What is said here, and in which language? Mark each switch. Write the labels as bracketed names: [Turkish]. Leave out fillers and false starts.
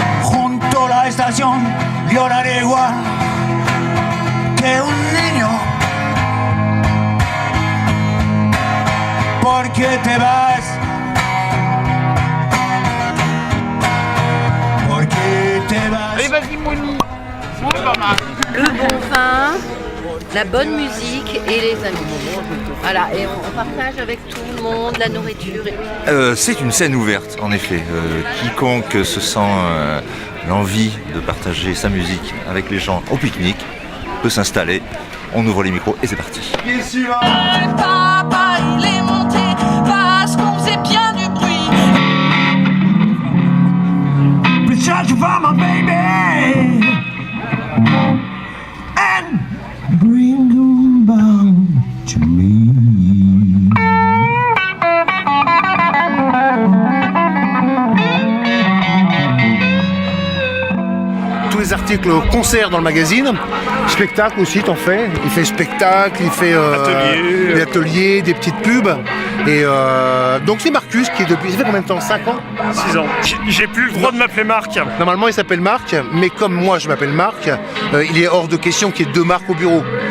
[Spanish] Junto a la estación lloraré igual que un niño, porque te vas, porque te vas. [French] Allez, vas-y, Moni. Le bon vin, la bonne musique et les amis. Voilà, et on partage avec tout le monde la nourriture. C'est une scène ouverte, en effet. Quiconque se sent l'envie de partager sa musique avec les gens au pique-nique peut s'installer. On ouvre les micros et c'est parti. Papa, il est monté parce qu'on faisait bien du bruit. [English] Search for my baby and bring them back to me. [French] Tous les articles concerts dans le magazine, spectacle aussi t'en fais, il fait spectacle, il fait des ateliers, des petites pubs. Et donc c'est Marcus qui est depuis, ça fait combien de temps, 5 ans? 6 ans. J'ai plus le droit de m'appeler Marc. Normalement il s'appelle Marc, mais comme moi je m'appelle Marc, il est hors de question qu'il y ait 2 Marc au bureau.